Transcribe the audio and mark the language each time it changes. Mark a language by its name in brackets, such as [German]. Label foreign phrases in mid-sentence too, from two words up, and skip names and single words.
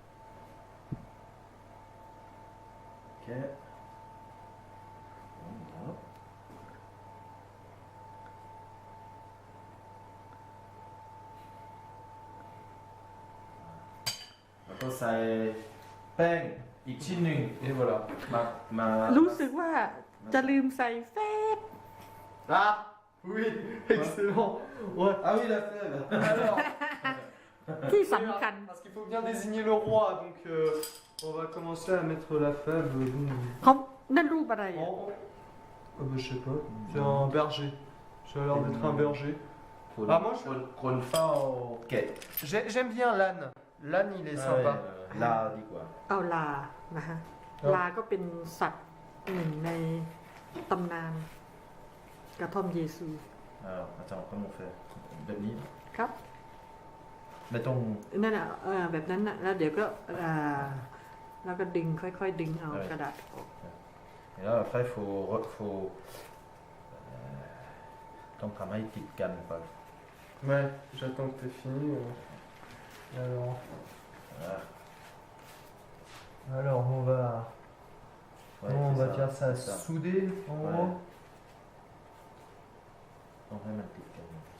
[Thai] โอเคแล้วก็ใส่แป้งอีกชิ้นหนึ่ง [French] Et voilà. [Thai] มา รู้สึกว่าจะลืมใส่แฟบ [French] Ah oui, excellent. Ouais. [Thai] เอาอีกแล้วเซ่ [French] Alors, [Thai] ที่สำคัญ [French] parce qu'il faut bien désigner le roi, donc on va commencer à mettre la fève. Bon, [Thai] เขานั่นรูปอะไรอ่ะ [French] je sais pas. C'est un berger. Ça a l'air d'être un berger. อ่ะmoiคนเฝ้าเก็ด J'aime bien l'âne. L'âne, il est sympa. [Thai] ลาดีกว่า เอาลานะฮะ ครับ ลาก็เป็นสัตว์หนึ่งในตำนานกระท่อมเยซู อาจารย์ก็มองเฟแบบนี้ ครับ ไม่ต้อง นั่นอ่ะแบบนั้นน่ะแล้วเดี๋ยวก็แล้วก็ดึงค่อยๆดึงเอากระดาษออก [French] Et là, après, faut [Thai] ต้องทำให้ติดกันก่อน [French] Ouais, j'attends que t'aies fini. Alors, Voilà. alors on va, Ouais, on va c'est dire ça, c'est ça. souder en Ouais. gros. [Thai] ต้องให้มันติดกันใช่